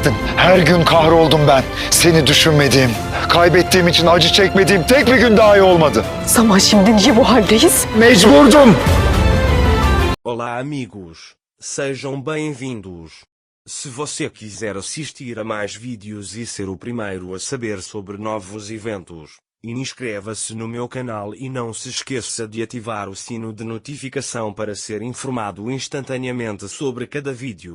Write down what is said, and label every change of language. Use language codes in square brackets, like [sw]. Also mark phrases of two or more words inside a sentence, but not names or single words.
[tr] ettin. Her gün kahroldum ben. Seni düşünmediğim, kaybettiğim için acı çekmediğim tek bir gün dahi olmadı. Zaman şimdi niye bu haldeyiz? Mecburdum. [pt] Olá amigos, sejam bem-vindos. Se você quiser assistir a mais vídeos e ser o primeiro a saber sobre novos eventos, inscreva-se no meu canal e não se esqueça de ativar o sino de notificação para ser informado instantaneamente sobre cada vídeo.